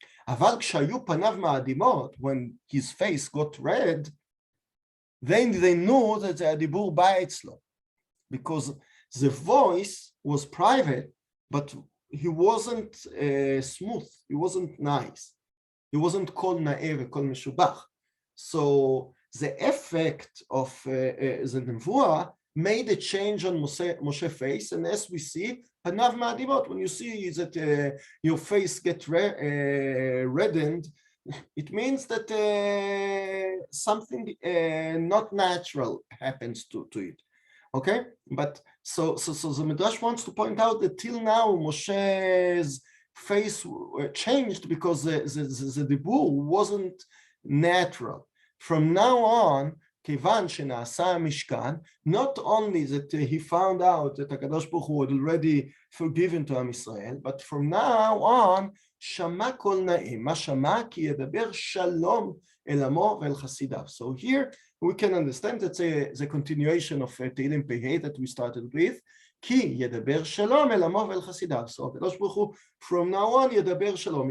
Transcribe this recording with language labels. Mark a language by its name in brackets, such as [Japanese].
[Hebrew] אבל כשהיו פניו מאדימות, [English] when his face got red, then they knew that the [Hebrew] הדיבור בא אצלו. [English] Because the voice was private, but he wasn't smooth, he wasn't nice. He wasn't [Hebrew] קול נאה וקול משובח. [English] So the effect of the נבואה made a change on Moshe's face, and as we see, [Hebrew] panav ma'adimot, [English] when you see that your face get reddened, it means that something not natural happens to it. Okay, but so the Midrash wants to point out that till now Moshe's face changed because the dibur wasn't natural. From now on, [Hebrew] כיוון שנעשה המשכן, [English] not only that he found out that הקדוש ברוך הוא had already forgiven to עם ישראל, but from now on, [Hebrew] שמע כל נעים. מה שמע? כי ידבר שלום אל עמו ואל חסידיו. [English] So here we can understand that the continuation of תהילים פ"ה that we started with, [Hebrew] כי ידבר שלום אל עמו ואל חסידיו. [English] So הקדוש ברוך הוא, from now on, [Hebrew] ידבר שלום.